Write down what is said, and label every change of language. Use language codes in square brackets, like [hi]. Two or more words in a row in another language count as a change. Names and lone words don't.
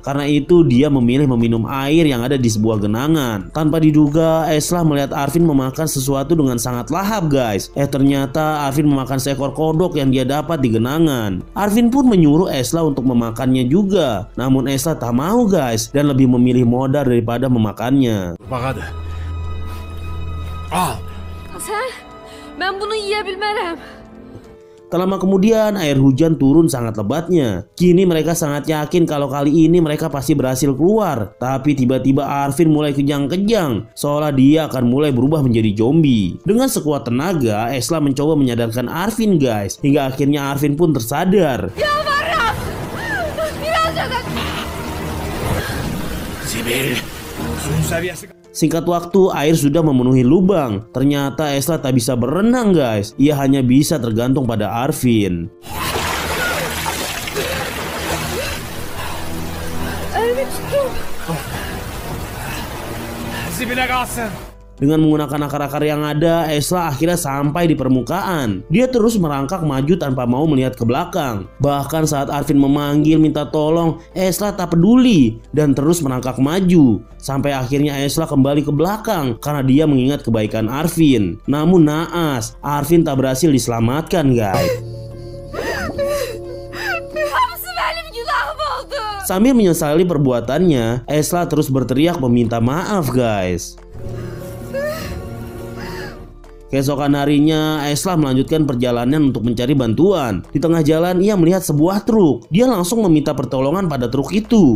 [id] Karena itu dia memilih meminum air yang ada di sebuah genangan. Tanpa diduga Eslah melihat Arvin memakan sesuatu dengan sangat lahap guys. Ternyata Arvin memakan seekor kodok yang dia dapat di genangan. Arvin pun menyuruh Eslah untuk memakannya juga. Namun Eslah tak mau guys, dan lebih memilih modar daripada memakannya. [tr] Bak hadi. Al. Sen? Ben bunu yiyebilmem. [id] Tak lama kemudian air hujan turun sangat lebatnya. Kini mereka sangat yakin kalau kali ini mereka pasti berhasil keluar. Tapi tiba-tiba Arvin mulai kejang-kejang, seolah dia akan mulai berubah menjadi zombie. Dengan sekuat tenaga, Eslah mencoba menyadarkan Arvin guys. Hingga akhirnya Arvin pun tersadar. [tr] Yalvarırım. Biraz da... Sibil. Suyun seviyesi... [id] Singkat waktu, air sudah memenuhi lubang. Ternyata Eslah tak bisa berenang guys. Ia hanya bisa tergantung pada Arvin. [tr] Elimi tuttum. Sibile kalsın. [id] Dengan menggunakan akar-akar yang ada, Eslah akhirnya sampai di permukaan. Dia terus merangkak maju tanpa mau melihat ke belakang. Bahkan saat Arvin memanggil minta tolong, Eslah tak peduli dan terus merangkak maju. Sampai akhirnya Eslah kembali ke belakang karena dia mengingat kebaikan Arvin. Namun naas, Arvin tak berhasil diselamatkan guys. [tr] Hepsi benim günahım oldu. [id] Sambil menyesali perbuatannya, Eslah terus berteriak meminta maaf guys. Keesokan harinya, Esla melanjutkan perjalanan untuk mencari bantuan. Di tengah jalan ia melihat sebuah truk. Dia langsung meminta pertolongan pada truk itu.